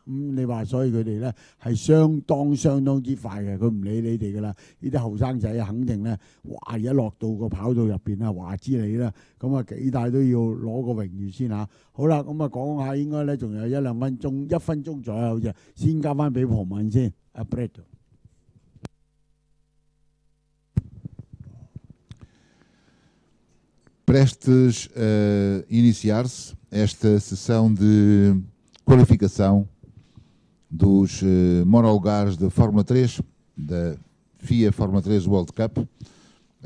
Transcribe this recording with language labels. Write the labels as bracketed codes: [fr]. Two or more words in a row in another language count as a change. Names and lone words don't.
[yue] 你話所以佢哋咧係相當之快嘅，佢唔理你哋噶啦。呢啲後生仔肯定咧，哇！一落到個跑道入邊啊，話知你啦。咁啊幾大都要攞個榮譽先嚇。好啦，咁啊講下應該咧仲有1-2分鐘，1分鐘左右啫。先交翻俾龐文先。阿 Brett。 [pt] Prestes a iniciar-se esta sessão de qualificação dos monolugares de Fórmula 3, da FIA Fórmula 3 World Cup, a